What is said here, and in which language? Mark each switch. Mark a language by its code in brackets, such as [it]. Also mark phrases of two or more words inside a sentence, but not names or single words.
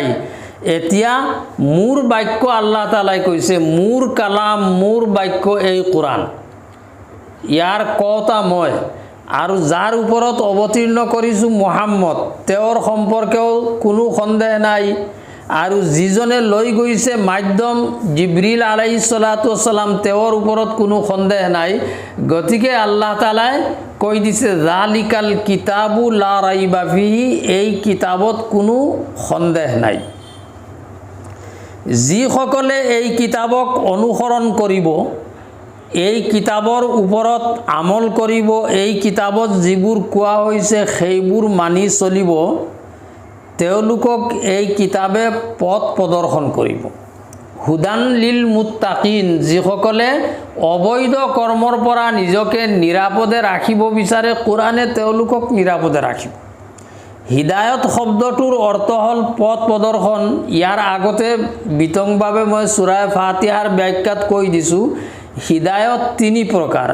[as] এতিয়া মোৰ বাক্য, আল্লাহ তাআলাই কৈছে মোৰ কালাম, মোৰ বাক্য এই কোৰাণ, ইয়াৰ কওঁতা মই, আৰু যাৰ ওপৰত অৱতীৰ্ণ কৰিছোঁ মুহাম্মদ, তেওঁৰ সম্পৰ্কেও কোনো সন্দেহ নাই। আৰু যিজনে লৈ গৈছে মাধ্যম জিবৰিল [ar] عليه الصلاة والسلام, [as] তেওঁৰ ওপৰত কোনো সন্দেহ নাই। গতিকে আল্লাহ তাআলাই কৈ দিছে [ar] ذلك الكتاب لا ريب فيه, [as] এই কিতাবত কোনো সন্দেহ নাই। যিসকলে এই কিতাবক অনুসৰণ কৰিব, এই কিতাবৰ ওপৰত আমল কৰিব, এই কিতাবত যিবোৰ কোৱা হৈছে সেইবোৰ মানি চলিব, তেওঁলোকক এই কিতাবে পথ প্ৰদৰ্শন কৰিব। [ar] هدى للمتقين, [as] যিসকলে অবৈধ কৰ্মৰ পৰা নিজকে নিৰাপদে ৰাখিব বিচাৰে, কোৰাণে তেওঁলোকক নিৰাপদে ৰাখিব। হিদায়ত শব্দটোৰ অৰ্থ হ'ল পথ প্ৰদৰ্শন। ইয়াৰ আগতে বিতংভাৱে মই সূৰা ফাতিহাৰ ব্যাখ্যাত কৈ দিছোঁ, হিদায়ত তিনি প্ৰকাৰ।